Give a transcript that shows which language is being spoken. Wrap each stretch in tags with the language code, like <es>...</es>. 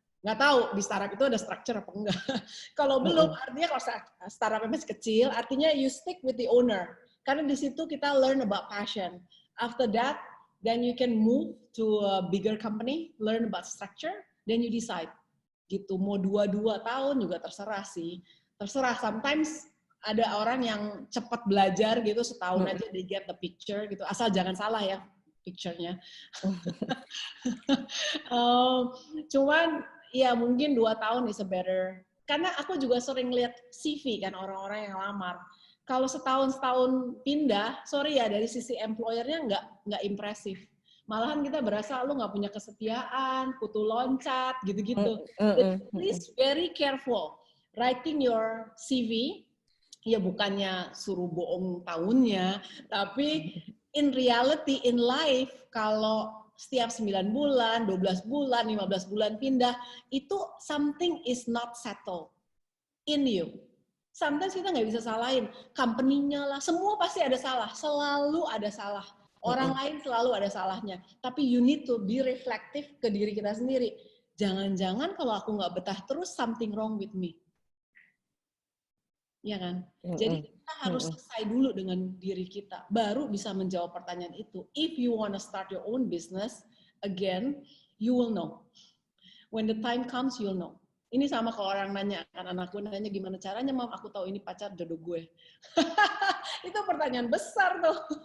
<id>Nggak tahu di startup itu ada structure apa enggak. Kalau belum, artinya kalau startup masih kecil, artinya</id> <en>you stick with the owner.</en> <id>Karena di situ kita</id> <en>learn about passion. After that, then you can move to a bigger company, learn about structure, then you decide.</en> <id>Gitu, mau 2 tahun juga terserah sih. Terserah,</id> <en>sometimes</en> <id>ada orang yang cepat belajar gitu, setahun aja</id> <en>they get the picture</en> <id>gitu. Asal jangan salah ya picture-nya. Cuman ya mungkin 2 tahun</id> <en>is a better.</en> <id>Karena aku juga sering lihat CV kan orang-orang yang lamar. Kalau setahun pindah, sorry ya dari sisi employer-nya nggak impresif. Malahan kita berasa lu nggak punya kesetiaan, kutu loncat, gitu-gitu.</id> <en>Please very careful writing your CV.</en> <id>Ya bukannya suruh bohong tahunnya, tapi</id> <en>in reality, in life,</en> <id>kalau setiap 9 bulan, 12 bulan, 15 bulan pindah, itu</id> <en>something is not settled in you. Sometimes</en> <id>kita nggak bisa salahin company-nya lah, semua pasti ada salah, selalu ada salah. Orang lain selalu ada salahnya. Tapi</id> <en>you need to be reflective</en> <id>ke diri kita sendiri. Jangan-jangan kalau aku nggak betah terus,</id> <en>something wrong with me.</en> <id>Ya kan? Jadi kita harus selesai dulu dengan diri kita. Baru bisa menjawab pertanyaan itu.</id> <en>If you want to start your own business, again, you will know. When the time comes, you'll know.</en> <id>Ini sama kalau orang nanya, kan anakku nanya gimana caranya, Mam, aku tahu ini pacar jodoh gue. Itu pertanyaan besar tuh.</id>